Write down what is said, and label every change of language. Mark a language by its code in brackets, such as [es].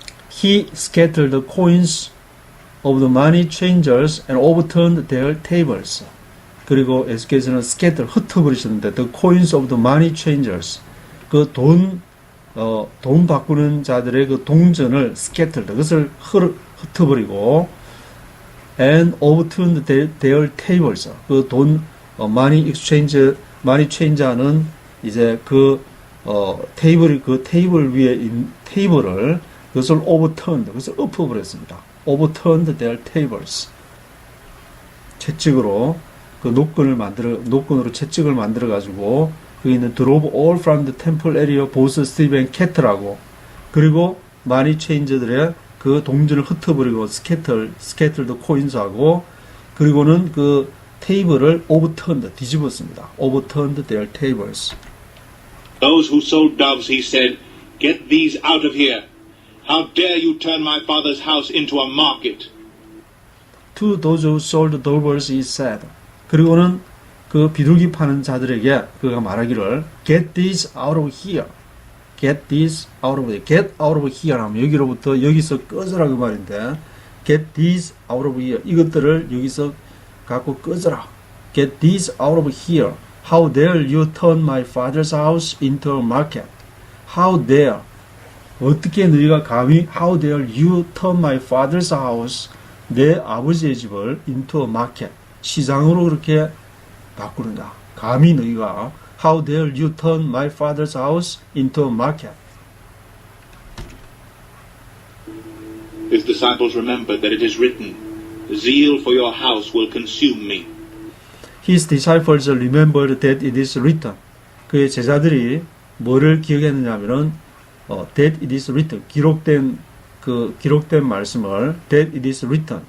[en] He scattered the coins of the money changers and overturned their tables. [ko] 그리고 예수께서는 [en] scatter, [ko] 흩어버리셨는데 [en] the coins of the money changers, [ko] 그 돈 바꾸는 자들의 그 동전을 [en] scattered, [ko] 그것을 흩어버리고 [en] and overturned their tables, [ko] 그 돈 [en] money change [ko] 하는 이제 그 테이블 위에 있는 테이블을 그것을 [en] overturned, [ko] 그것을 엎어버렸습니다. [en] overturned their tables. [ko] 채찍으로 그 노끈으로 채찍을 만들어 가지고 거기 있는 [en] drove all from the temple area, both sheep and cattle [ko] 하고 그리고 money changer들의 그 동전을 흩어버리고 [en] scattered coins [ko] 하고 그리고는 그 테이블을 [en] overturned, [ko] 뒤집었습니다. [en] overturned their tables. Those who sold doves, he said, "Get these out of here. How dare you turn my father's house into a market?" To those who sold doves, he said. [ko] 그리고는 그 비둘기 파는 자들에게 그가 말하기를 [en] Get these out of here. Get these out of here. Get out of here [ko] 하면 여기서 꺼져라 그 말인데 [en] Get these out of here. [ko] 이것들을 여기서 갖고 꺼져라. [en] Get these out of here. How dare you turn my father's house into a market? How dare. [ko] 어떻게 너희가 감히 [en] How dare you turn my father's house, [ko] 내 아버지의 집을 [en] into a market, [ko] 시장으로 그렇게 바꾸느냐? 감히 너희가 [en] How dare you turn my father's house into a market? His disciples remembered that it is written, Zeal for your house will consume me. His disciples remembered that it is written. [ko] 그의 제자들이 뭐를 기억했느냐 하면은 [en] that it is written. [ko] 기록된 말씀을 [en] that it is written.